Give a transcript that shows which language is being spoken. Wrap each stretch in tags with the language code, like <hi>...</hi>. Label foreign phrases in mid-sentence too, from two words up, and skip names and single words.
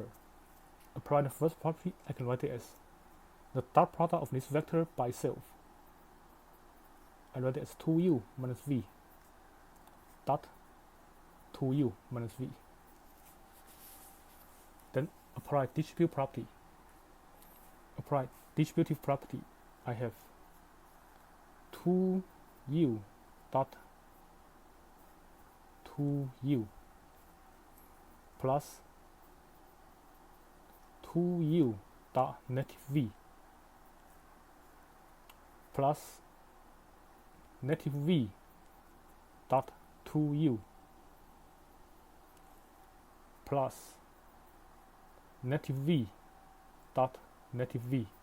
<en>Apply the first property, I can write it as the dot product of this vector by itself. I write it as 2u minus v dot 2u minus v. Then apply distributive property. Apply distributive property, I have 2u dot 2u plus 2u dot negative v plus negative v dot 2u plus negative v dot negative v.</en>